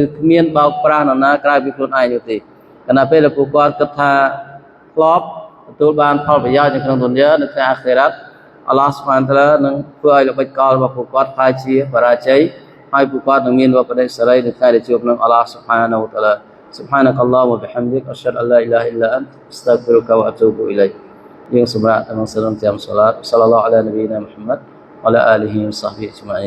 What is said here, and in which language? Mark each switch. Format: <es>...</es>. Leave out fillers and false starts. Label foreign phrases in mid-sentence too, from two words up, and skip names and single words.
<km>គ្មានបោកប្រាស់នរណាក្រៅពីខ្លួនឯងនោះទេខណៈពេលដែលពួកគាត់គិតថាធ្លាប់ទទួលបានផលប្រយោជន៍នៅក្នុងទុនយ៉ានៅថ្ងៃអាខិរ៉ាត់អល់ឡោះស៊ុបហានតាឡានឹងធ្វើឲ្យល្បិចកលរបស់ពួកគាត់ខ្លាយជាបរាជ័យហើយពួកគាត់នឹងមានវត្តមានសេរីនៅថ្ងៃដែលជួបនឹងអល់ឡោះស៊ុបហានតាឡា</km> <ar>سبحانك اللهم وبحمدك أشهد أن لا إله إلا أنت أستغفرك وأتوب إليك</ar> <km>យើងសម្រាប់ទាំងសរងចាំសាឡាត</km> <ar>صلى الله على نبينا محمد وعلى آله وصحبه أجمعين</ar>